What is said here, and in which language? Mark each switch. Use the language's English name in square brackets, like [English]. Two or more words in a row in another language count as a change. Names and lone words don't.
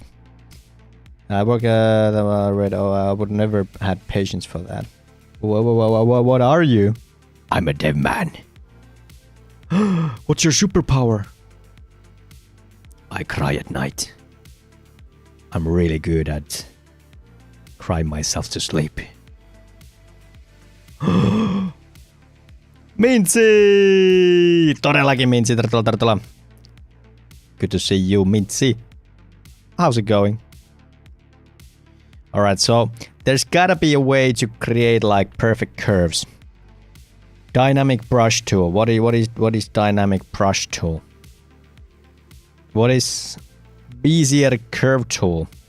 [English] I work at I would never had patience for that. Whoa, what are you? I'm a dev man. What's your superpower? I cry at night. I'm really good at crying myself to sleep. Mintsi! [Finnish] Todellakin Mintsi, tervetuloa. [English] Good to see you, Mintsi. How's it going? Alright, so there's gotta be a way to create like perfect curves. Dynamic brush tool. What is dynamic brush tool? What is Bezier curve tool?